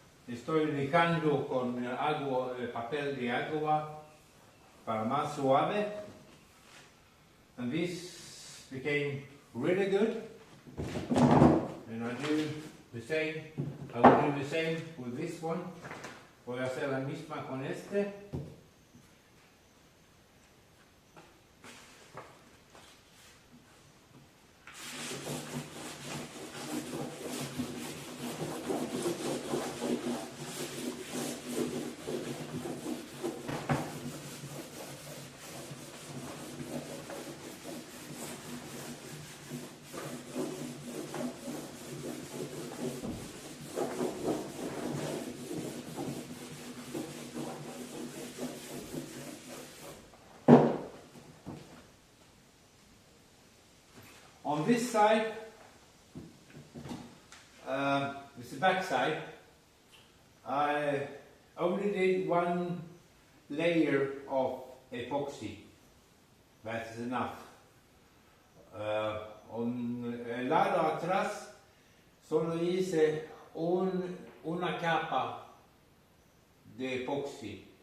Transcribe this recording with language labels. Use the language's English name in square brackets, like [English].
[Spanish] Estoy lijando con agua, papel de agua para más suave. [English] And this became really good. And I do the same. I will do the same with this one. [Spanish] Voy a hacer la misma con este. [English] On this side, this is the back side, I only did one layer of epoxy. That's enough. On [Spanish] el lado atrás solo hice una capa de epoxy.